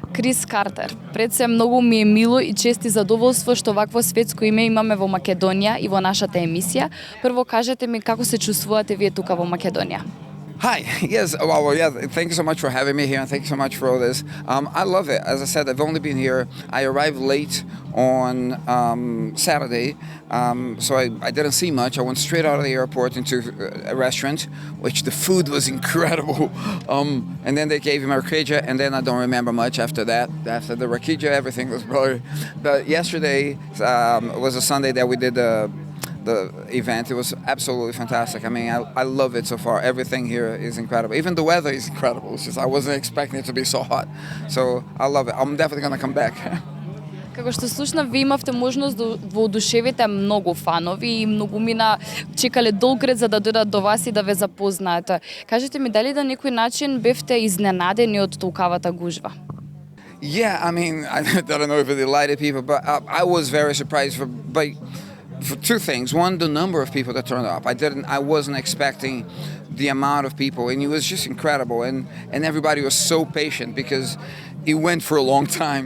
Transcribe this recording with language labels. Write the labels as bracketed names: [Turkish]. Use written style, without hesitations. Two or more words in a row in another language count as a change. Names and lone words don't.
[Macedonian] Крис Картер. Пред се многу ми е мило и чест и задоволство што вакво светско име имаме во Македонија и во нашата емисија. Прво кажете ми како се чувствувате вие тука во Македонија? [English] Hi. Yes. Well, yeah. Thank you so much for having me here, and thank you so much for all this. I love it. As I said, I've only been here. I arrived late on Saturday, so I didn't see much. I went straight out of the airport into a restaurant, which the food was incredible. And then they gave me rakica, and then I don't remember much after that. After the rakica, everything was blurry. But yesterday was a Sunday that we did the event. It was absolutely fantastic. I mean, I love it so far. Everything here is incredible. Even the weather is incredible. It's just I wasn't expecting it to be so hot. So I love it. I'm definitely going to come back. [Macedonian] Како што слушнав, ви имавте можност да воодушевите многу фанови и многумина чекале долг ред за да дојдат до вас и да ве запознаат. Кажете ми, дали на некој начин бевте изненадени од толкавата гужва? [English] Yeah, I mean, I don't know if it delighted people, but I was very surprised for two things. One, the number of people that turned up. I wasn't expecting the amount of people, and it was just incredible. And everybody was so patient because it went for a long time.